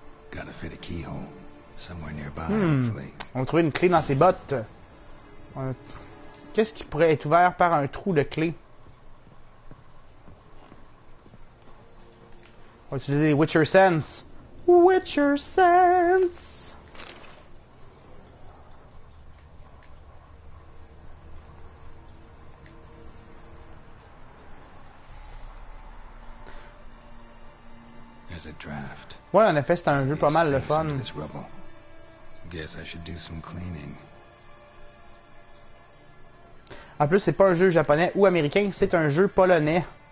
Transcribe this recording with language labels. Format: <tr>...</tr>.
<en>Gotta fit a keyhole somewhere nearby. Hopefully.</en> <fr>On va trouver une clé dans ses bottes. Qu'est-ce qui pourrait être ouvert par un trou de clé? On va utiliser Witcher Sense. Witcher Sense.</fr> <en>There's a draft.</en> <fr>Ouais, en effet, c'est un jeu pas mal le fun.</fr> <en>Guess I should do some cleaning.</en> <fr>En plus, c'est pas un jeu japonais ou américain, c'est un jeu polonais.</fr>